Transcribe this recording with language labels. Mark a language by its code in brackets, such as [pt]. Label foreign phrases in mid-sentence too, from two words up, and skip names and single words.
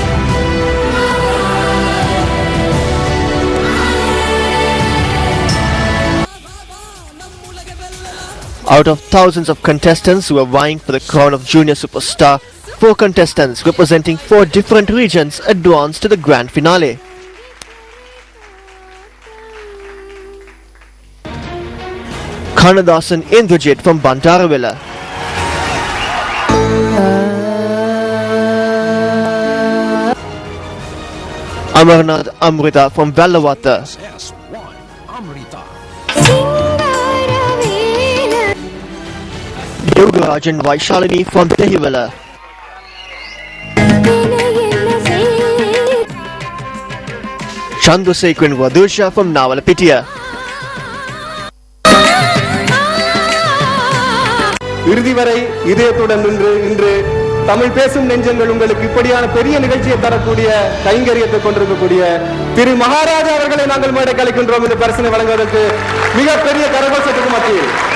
[en] Out of thousands of contestants who were vying for the crown of Junior Superstar, 4 contestants representing 4 different regions advanced to the grand finale. Kannadasan Indrajit from Bantaravilla, Amarnath Amrita from Bellavata, Yogarajan Vaishalini from Tehivela, Chandrasekhan Vadusha from Navalapitiya. [ta] இறுதி வரை இதயத்துடன் நின்று இன்று தமிழ் பேசும் நெஞ்சங்கள் உங்களுக்கு இப்படியான பெரிய நிகழ்ச்சியை தரக்கூடிய கைங்கரியத்தை கொண்டிருக்கக்கூடிய திரு மகாராஜா அவர்களை நாங்கள் மேடை கலைக்கின்றோம் இந்த பரிசினை வழங்குவதற்கு மிகப்பெரிய கரகோஷத்துக்கு மத்தியில்